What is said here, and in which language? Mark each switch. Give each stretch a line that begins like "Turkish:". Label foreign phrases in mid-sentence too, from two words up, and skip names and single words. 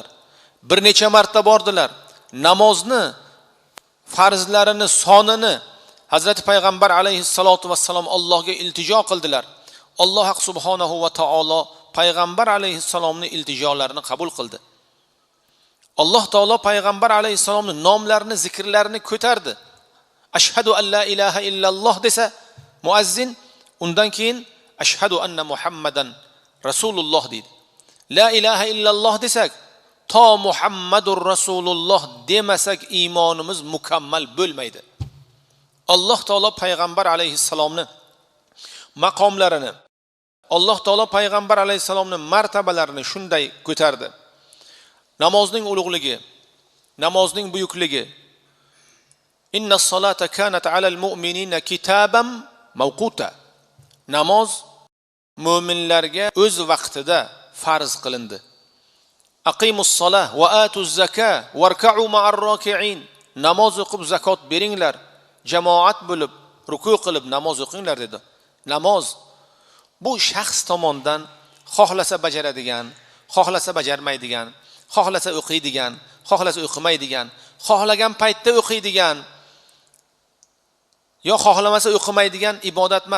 Uzbek: Bir necha marta bordilar. Namozni farzlarini sonini Hazrati Payg'ambar
Arabic: عليه الصلاة والسلام
Uzbek: Allohga iltijo qildilar. Alloh
Arabic: سبحانه وتعالى
Uzbek: Payg'ambar alayhissalomning iltijolarini qabul qildi. Alloh taolo Payg'ambar alayhissalomning nomlarini, zikrlarini ko'tardi.
Arabic: أشهد أن لا إله إلا الله
Uzbek: desa muazzin, undan keyin
Arabic: أشهد أن محمدا رسول الله
Uzbek: deydi.
Arabic: لا إله إلا الله
Uzbek: desak, to
Arabic: محمد رسول الله
Uzbek: demasak iymonimiz mukammal bo'lmaydi. Alloh taolo payg'ambar alayhissalomni maqomlarini, Alloh taolo payg'ambar alayhissalomning martabalarini shunday ko'tardi. Namozning ulug'ligi, namozning buyukligi.
Arabic: إن الصلاة كانت على المؤمنين كتابا موقوتا.
Uzbek: Namoz mu'minlarga o'z vaqtida farz qilindi.
Arabic: أقيموا الصلاة وآتوا الزكاة واركعوا مع الراكعين.
Uzbek: Namoz o'qib zakot beringlar, jamoat bo'lib ruku qilib namoz o'qinglar dedi. Namoz bu shaxs tomonidan xohlasa bajaradigan, xohlasa bajarmaydigan, xohlasa o'qiydigan, xohlasa o'qimaydigan, xohlagan paytda o'qiydigan yo xohlamasa o'qimaydigan ibodat emas.